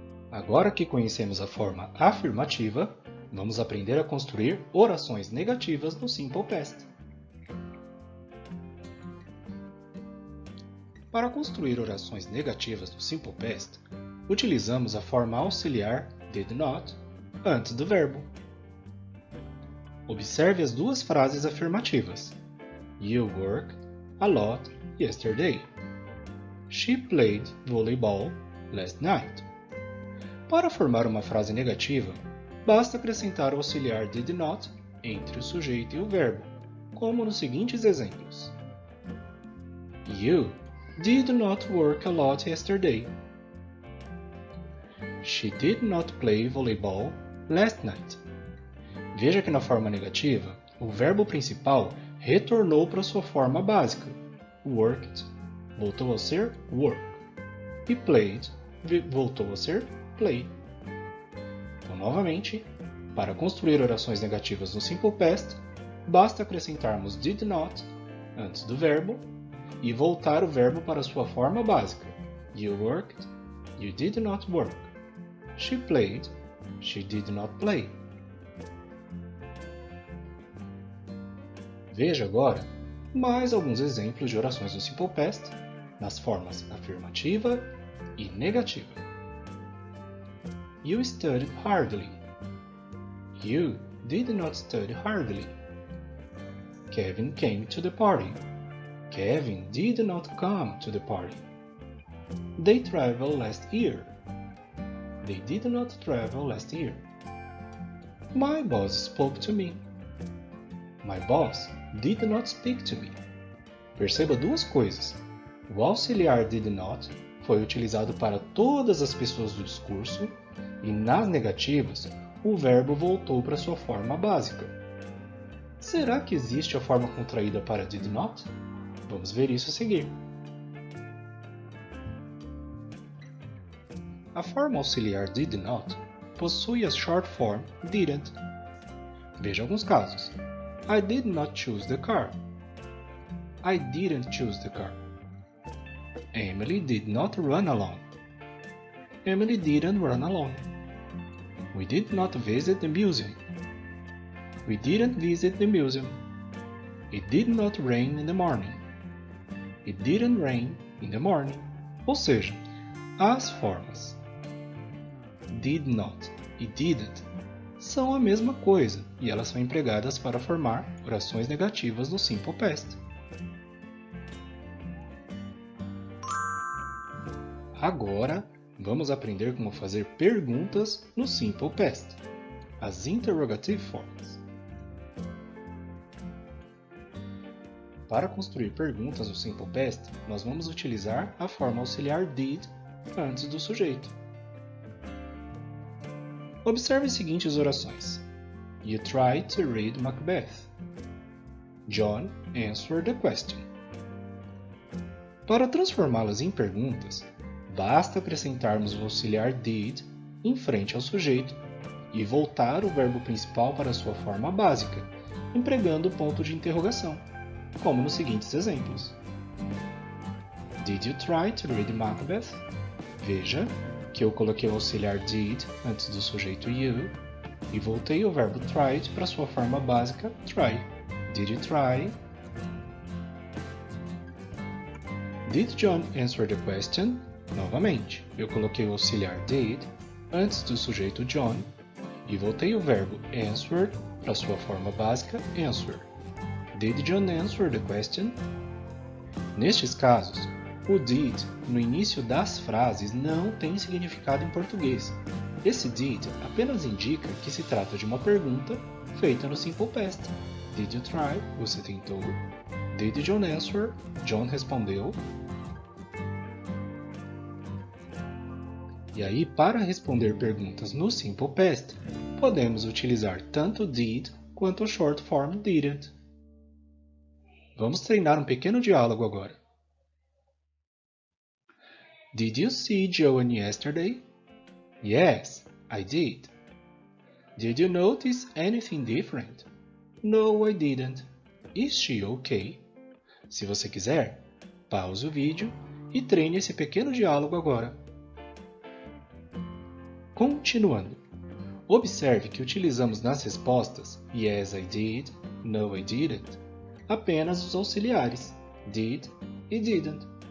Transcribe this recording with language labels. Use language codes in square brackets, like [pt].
[pt] Agora que conhecemos a forma afirmativa, vamos aprender a construir orações negativas no Simple Past. Para construir orações negativas no Simple Past, utilizamos a forma auxiliar did not antes do verbo. Observe as duas frases afirmativas. [en] You worked a lot yesterday. She played volleyball last night. [pt] Para formar uma frase negativa, basta acrescentar o auxiliar did not entre o sujeito e o verbo, como nos seguintes exemplos. [en] You did not work a lot yesterday. She did not play volleyball last night. [pt] Veja que na forma negativa, o verbo principal retornou para sua forma básica, worked, voltou a ser work, e played, voltou a ser play. Então, novamente, para construir orações negativas no Simple Past, basta acrescentarmos did not antes do verbo e voltar o verbo para sua forma básica. [en] You worked, you did not work. She played, she did not play. [pt] Veja agora mais alguns exemplos de orações no Simple Past nas formas afirmativa e negativa. [en] You studied hardly. You did not study hardly. Kevin came to the party. Kevin did not come to the party. They traveled last year. They did not travel last year. My boss spoke to me. My boss did not speak to me. [pt] Perceba duas coisas. O auxiliar did not foi utilizado para todas as pessoas do discurso e nas negativas o verbo voltou para sua forma básica. Será que existe a forma contraída para did not? Vamos ver isso a seguir. A forma auxiliar did not possui a short form didn't. Veja alguns casos. [en] I did not choose the car. I didn't choose the car. Emily did not run alone. Emily didn't run alone. We did not visit the museum. We didn't visit the museum. It did not rain in the morning. It didn't rain in the morning. [pt] Ou seja, as formas did not e didn't são a mesma coisa e elas são empregadas para formar orações negativas no Simple Past. Agora, vamos aprender como fazer perguntas no Simple Past, as interrogative forms. Para construir perguntas no Simple Past, nós vamos utilizar a forma auxiliar did antes do sujeito. Observe as seguintes orações. [en] You tried to read Macbeth. John answered the question. [pt] Para transformá-las em perguntas, basta acrescentarmos o auxiliar did em frente ao sujeito e voltar o verbo principal para sua forma básica, empregando o ponto de interrogação, como nos seguintes exemplos. [en] Did you try to read Macbeth? [pt] Veja que eu coloquei o auxiliar did antes do sujeito you e voltei o verbo tried para sua forma básica try. [en] Did you try? Did John answer the question? [pt] Novamente, eu coloquei o auxiliar did antes do sujeito John e voltei o verbo answer para sua forma básica answer. [en] Did John answer the question? [pt] Nestes casos, o did no início das frases não tem significado em português. Esse did apenas indica que se trata de uma pergunta feita no Simple Past. [en] Did you try? [pt] Você tentou. [en] Did John answer? [pt] John respondeu. E aí, para responder perguntas no Simple Past, podemos utilizar tanto did quanto o short form didn't. Vamos treinar um pequeno diálogo agora. [en] Did you see Joanne yesterday? Yes, I did. Did you notice anything different? No, I didn't. Is she okay? [pt] Se você quiser, pause o vídeo e treine esse pequeno diálogo agora. Continuando. Observe que utilizamos nas respostas [en] Yes, I did, No, I didn't, [pt] apenas os auxiliares did e didn't.